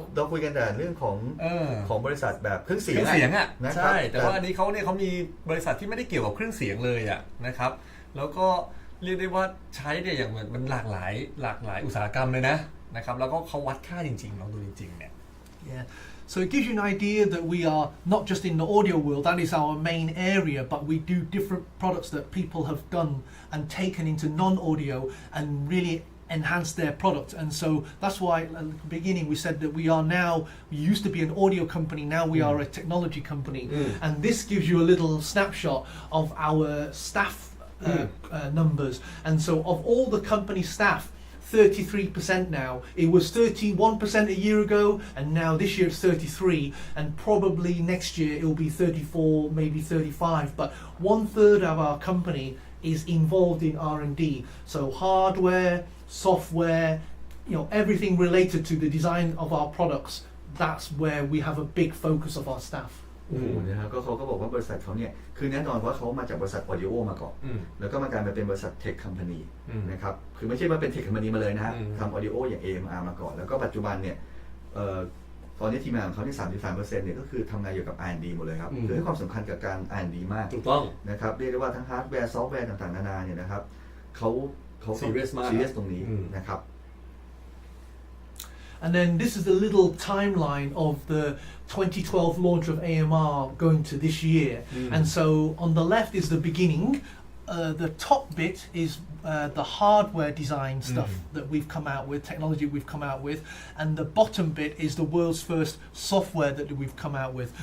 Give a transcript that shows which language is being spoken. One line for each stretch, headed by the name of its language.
Thai: เราคุยกันแต่เรื่องของบริษัทแบบเครื่องเสียง อ่ะใช่แต่ว่าอันนี้เขามีบริษัทที่ไม่ได้เกี่ยวกับเครื่องเสียงเลยอ่ะนะครับแล้วก็เรียกได้ว่าใช้เนี่ยอย่างมันหลากหลายอุตสาหกรรมเลยนะครับแล้วก็เขาวัดค่าจริงๆลองดูจริงๆเนี่ย
English: Yeah. So it gives you an idea that we are not just in the audio world, that is our main area, but we do different products that people have done and taken into non-audio and really enhance their product. And so that's why at the beginning we said that we used to be an audio company, now we are a technology company. And this gives you a little snapshot of our staff numbers. And so of all the company staff, 33% now. It was 31% a year ago, and now this year it's 33, and probably next year it will be 34, maybe 35. But 1/3 of our company is involved in R&D. So hardware, software, everything related to the design of our products. That's where we have a big focus of our staff.
Thai: นะครับก็เขาก็บอกว่าบริษัทเขาเนี่ยคือแน่นอนว่าเขามาจากบริษัทออดิโอมาก่อนแล้วก็มากลายมาเป็นบริษัทเทคคัมพานีนะครับคือไม่ใช่ว่าเป็นเทคคัมพานีมาเลยนะฮะทำออดิโออย่าง AMR มาก่อนแล้วก็ปัจจุบันเนี่ยตอนนี้ทีมงานของเขาที่ 33% เนี่ยก็คือทำงานเกี่ยวกับ R&D หมดเลยครับคือให้ความสำคัญกับการ R&D มาก ถูกต้อง นะครับเรียกได้ว่าทั้งฮาร์ดแวร์ซอฟต์แวร์ต่างๆนานาเนี่ยนะครับเขา ซีเรียส ตรงนี้นะครับ
English: And then this is the little timeline of the 2012 launch of AMR going to this year. And so on the left is the beginning. The top bit is the hardware design stuff that we've come out with, technology we've come out with, and the bottom bit is the world's first software that we've come out with.